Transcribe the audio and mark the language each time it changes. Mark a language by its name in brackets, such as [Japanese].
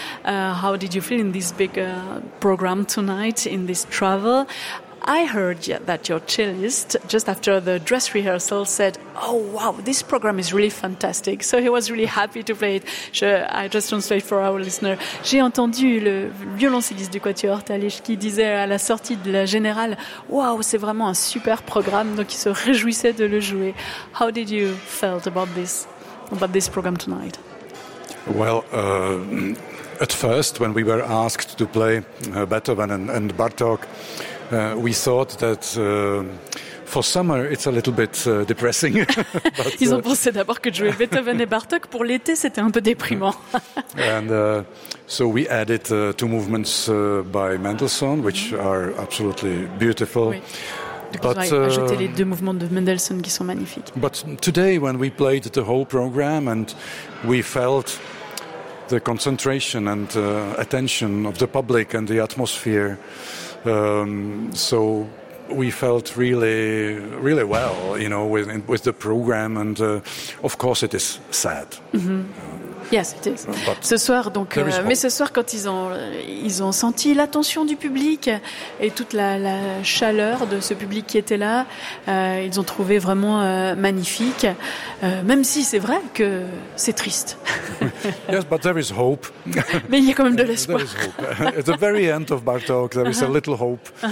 [English] How did you feel in this big program tonight, in this travel? I heard that your cellist, just after the dress rehearsal, said, "Oh wow, this program is really fantastic." So he was really happy to play it. I just translate for our listener. [French] J'ai entendu le violoncelliste du Quatuor Talich qui disait à la sortie de la générale, [English] "Wow, [French] c'est vraiment un super programme." Donc il se réjouissait de le jouer. [English] How did you felt about this program tonight? Well, at first, when we were asked to play Beethoven and Bartok, we thought that for summer it's a little bit depressing. But, [French] ils ont pensé d'abord que jouer Beethoven et Bartok pour l'été c'était un peu déprimant. [English] And so we added two movements by Mendelssohn, which are absolutely beautiful. [French] Oui. [English] But [French] ajouter les deux mouvements de Mendelssohn qui sont magnifiques. [English] But today, when we played the whole program and we felt the concentration and attention of the public and the atmosphere. So we felt really, really well, you know, with the program. And of course, it is sad. Mm-hmm. Yes, it is. But [French] ce soir, donc, mais ce soir, quand ils ont senti l'attention du public et toute la chaleur de ce public qui était là, ils ont trouvé vraiment magnifique. Même si c'est vrai que c'est triste. [English] Yes, but there is hope. [French] Mais il y a quand même de l'espoir. [English] There is hope. At the very end of Bartok, there is a little hope.